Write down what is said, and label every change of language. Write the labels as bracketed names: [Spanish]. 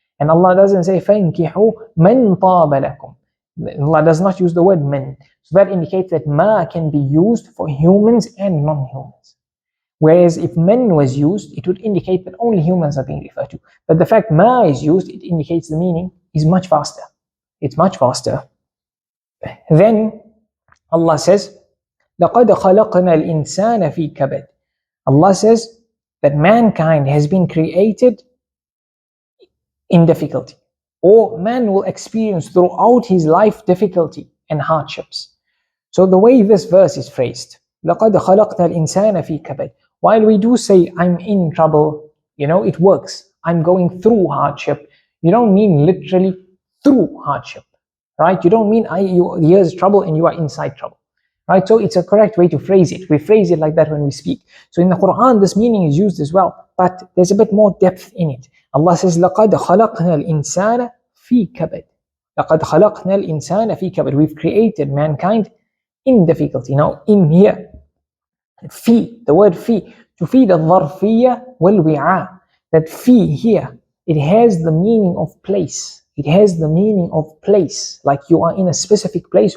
[English] And Allah doesn't say [Arabic] فَانْكِحُوا مَنْ طَابَ لَكُم. [English] Allah does not use the word men. So that indicates that ma can be used for humans and non-humans. Whereas if men was used, it would indicate that only humans are being referred to. But the fact ma is used, it indicates the meaning is much faster. It's much faster. Then Allah says, [Arabic] لَقَدْ خَلَقْنَا الْإِنسَانَ فِي كَبَدٍ. [English] Allah says that mankind has been created in difficulty, or man will experience throughout his life difficulty and hardships. So the way this verse is phrased, [Arabic] لَقَدْ خَلَقْنَا الْإِنسَانَ فِي كَبَدٍ, [English] while we do say I'm in trouble, it works. I'm going through hardship. You don't mean literally through hardship, right? You don't mean here's trouble and you are inside trouble, right? So it's a correct way to phrase it. We phrase it like that when we speak. So in the Quran, this meaning is used as well, but there's a bit more depth in it. Allah says, [Arabic] لَقَدْ خَلَقْنَا الْإِنسَانَ فِي كَبَدٍ. لَقَدْ خَلَقْنَا الْإِنسَانَ فِي كَبَدٍ. [English] We've created mankind in difficulty. Now, in here, fi, the word fi, [Arabic] تفيد الظرفية والوعاء. [English] That في here, it has the meaning of place. It has the meaning of place, like you are in a specific place.